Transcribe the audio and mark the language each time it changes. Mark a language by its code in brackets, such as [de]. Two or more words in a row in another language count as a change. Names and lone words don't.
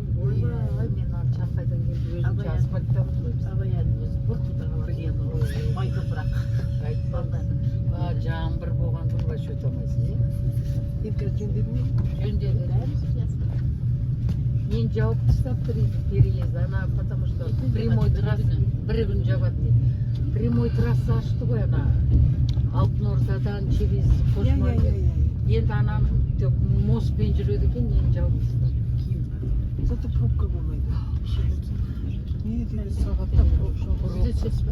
[kk] Ой, мен Шанхайдан келіп өзімше асфальттамын ғой. Ой, топырақ. Жаңбыр болған күн вообще өтемайсыз. Жөндеді. Мен жауып тастап переезд, ана, [ru] потому что прямой трасса [kk] бір күн жабады дейді. [ru] Прямой трасса [kk] ашты ғой, ана, Алтын Ордадан через Қосмайды. Енді ананың мостпен жүреді екен, мен жауып тастап. [ru] Зато пробка [kk] болмайды. Не дейді сағатта пробка.